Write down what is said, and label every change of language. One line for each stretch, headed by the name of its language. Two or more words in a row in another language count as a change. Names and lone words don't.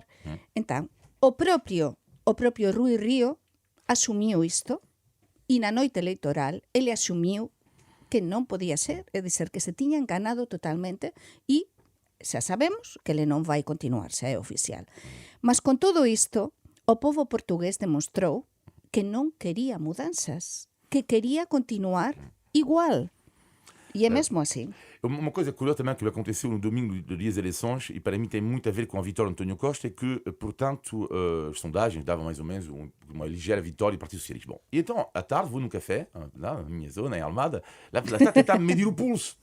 Galician: Entón, o propio Rui Río asumiu isto e na noite electoral ele asumiu que non podía ser,
Portuguese: é dizer,
Galician: que se tiña enganado totalmente e xa sabemos que ele non vai continuar, xa é oficial. Mas con todo isto, o povo portugués demostrou que non quería mudanzas, que quería continuar igual.
Portuguese: E é mesmo assim. Uma coisa curiosa também que aconteceu no domingo do dia das eleições, e para mim tem muito a ver com a vitória de António Costa, é que, portanto, as sondagens davam mais ou menos uma ligeira vitória do Partido Socialista. Bom, e então, à tarde, vou num café, lá na minha zona, em Almada, lá está a tentar medir o pulso.